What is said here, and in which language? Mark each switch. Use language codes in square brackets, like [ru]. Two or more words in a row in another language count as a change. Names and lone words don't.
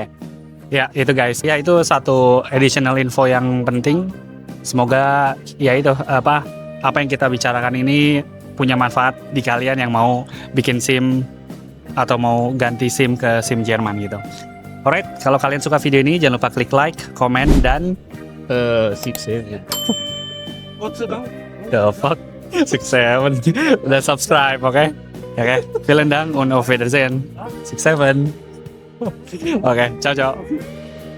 [id] Ya itu guys, ya itu satu [en] additional info [id] yang penting. Semoga ya itu apa yang kita bicarakan ini punya manfaat di kalian yang mau bikin SIM atau mau ganti SIM ke SIM Jerman gitu. Alright, kalau kalian suka video ini jangan lupa klik like, komen, dan 6-7 [en] the fuck [id] 6-7 dan subscribe, oke? Oke, [de] vielen Dank und auf Wiedersehen 6-7. [id] Oke, [it] ciao ciao.